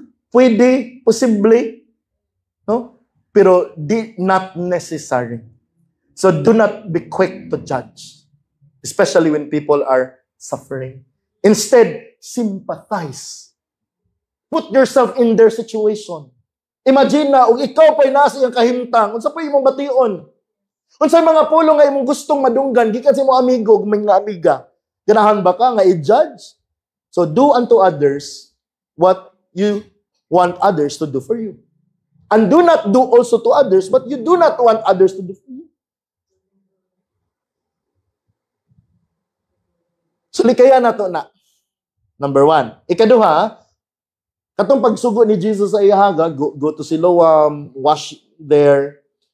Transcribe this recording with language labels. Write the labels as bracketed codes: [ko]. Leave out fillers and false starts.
[ceb] Pwede, posible, no? Pero [en] not necessary. So, do not be quick to judge. Especially when people are suffering. Instead, sympathize. Put yourself in their situation. [ceb] Imagine na, kung ikaw pa'y nasa iyang kahimtang, unsa pa imong bation? Unsay mga pulong nga imong gustong madunggan, gikan sa imong amigo, may nga amiga. Ganahan ba ka nga i-judge? [en] So, do unto others what you want others to do for you. And do not do also to others what you do not want others to do for you. [ceb] So, likaya na to na. Number 1. Ikaduha, katong pagsugo ni Jesus sa ihaga, [en] go to Siloam, wash there.